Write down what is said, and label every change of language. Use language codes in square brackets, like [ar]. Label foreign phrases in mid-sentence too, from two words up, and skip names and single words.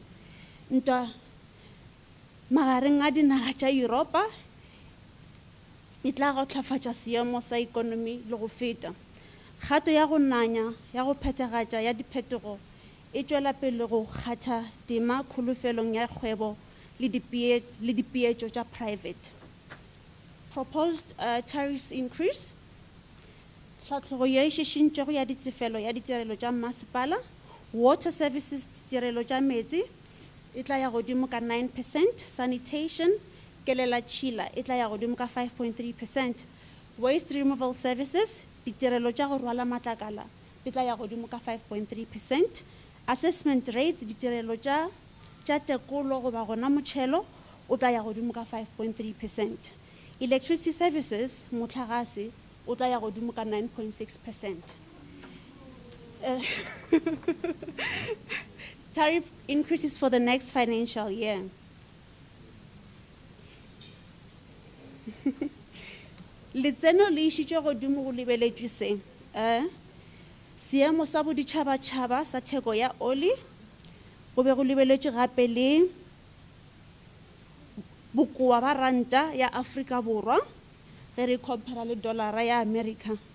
[nso] Ntwa magareng a dinaga tša Europa e tla go tlhafatša seemo sa ikonomi le go feta. Kgato ya go nanya ya go phethagatša ya diphetogo e tšwela pele go kgatha tema kgolofelong ya kgwebo le dipeetšo tša private. [en] Proposed tariffs increase. [nso] Tlhatlogo ye e šešintšego ya ditefelo ya ditirelo tša masepala, [en] water services [nso] ditirelo tša metsi e tla ya godimo ka 9%, sanitation kelela tšhila e tla ya godimo ka 5.3%, [en] waste removal services [nso] ditirelo tša go rwala matlakala di tla ya godimo ka 5.3%, [en] assessment rates [nso] ditirelo tša tekolo goba gona motšhelo o tla ya godimo ka 5.3%, [en] electricity services [nso] motlagase o tla ya godimo ka 9.6%. [en] Tariff increases for the next financial year. [nso] Letseno le išitšwe godimo go lebeletšwe se. Seemo sa boditšhabatšhaba sa theko ya oli go be go lebeletšwe gape le bokoa ba ranta ya Afrika Borwa ge re compara le dollara ya America.